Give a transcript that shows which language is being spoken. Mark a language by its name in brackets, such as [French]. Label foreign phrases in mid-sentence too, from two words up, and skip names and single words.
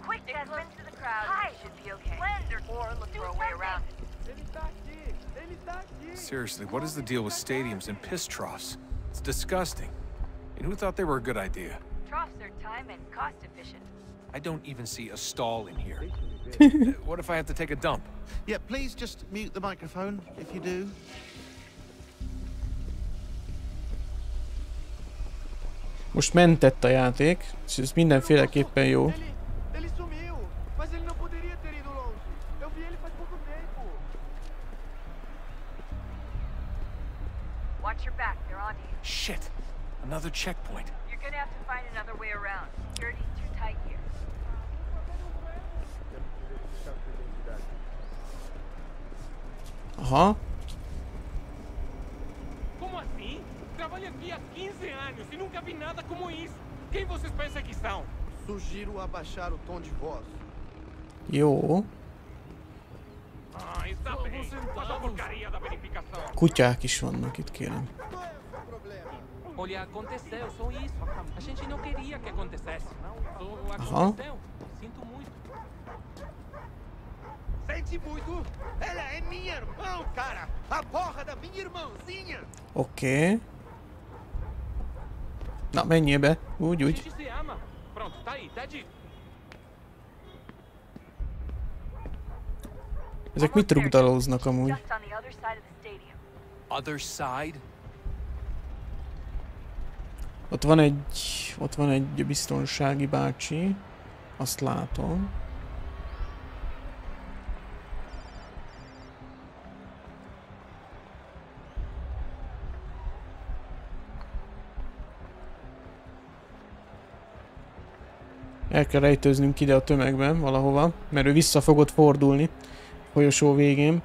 [English] Seriously, what is the deal with stadiums and piss troughs? It's disgusting. And who thought they were a good idea? Troughs are time and cost efficient. I don't even see a stall in here. What if I have to take a dump? Yeah, please just mute the microphone if you do. [Hungarian] Most mentett a játék, és ez mindenféleképpen jó. [English] Watch your back, they're on you. Shit! Another checkpoint. You're gonna have to find another way around. Security's too tight here. Aha. [Portuguese] Como assim? Trabalho aqui há 15 anos e nunca vi nada como isso. Quem vocês pensam que são? Sugiro abaixar o tom de voz. [Hungarian] Jó. [Portuguese] Ah, está bem. Faz a porcaria da verificação. [Hungarian] Kutyák is vannak itt, kérem. [Portuguese] Olha, aconteceu, só isso. A gente não queria que acontecesse. Aha. Aconteceu. Sinto muito. Sente muito? Ela é minha irmã, cara! A porra da minha irmãzinha! [Hungarian] Oké. Na, menjél be. Úgy, úgy. [Portuguese] Pronto, tá aí, tá dito. [Hungarian] Ezek mit rugdalóznak amúgy? [English] Other side? [Hungarian] Ott van egy biztonsági bácsi. Azt látom. El kell rejtőznünk ide a tömegben valahova, mert ő vissza fogod fordulni a folyosó végén.